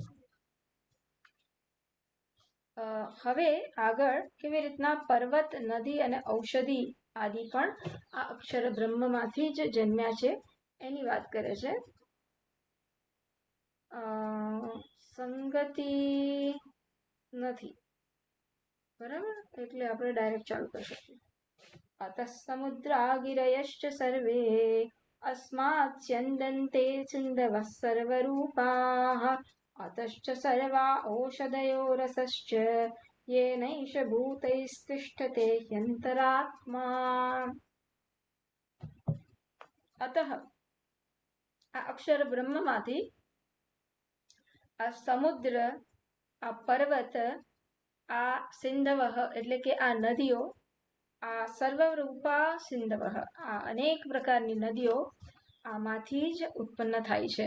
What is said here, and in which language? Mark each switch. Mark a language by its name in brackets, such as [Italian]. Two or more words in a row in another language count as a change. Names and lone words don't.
[Gujarati] હવે આગળ કેવી રીતના પર્વત, નદી અને ઔષધિ આદિ પણ આ અક્ષર બ્રહ્મમાંથી જ જન્મ્યા છે એની વાત કરે છે. સંગતિ નથી, બરાબર, એટલે આપણે ડાયરેક્ટ ચાલુ કરી શકીએ. [Sanskrit] અતઃ સમુદ્રા ગિરયશ્ચ સર્વે अस्मात् स्यन्दन्ते सिन्धवः सर्वरूपाः अतश्च सर्वा ओषधयो रसश्च येनैष भूतैस्तिष्ठते ह्यन्तरात्मा. [Gujarati] અતઃ આ અક્ષર બ્રહ્મમાંથી આ સમુદ્ર, આ પર્વત, આ સિંધવઃ એટલે કે આ નદીઓ, આ સર્વરૂપા સિંધવઃ, આ અનેક પ્રકારની નદીઓ આમાંથી જ ઉત્પન્ન થાય છે.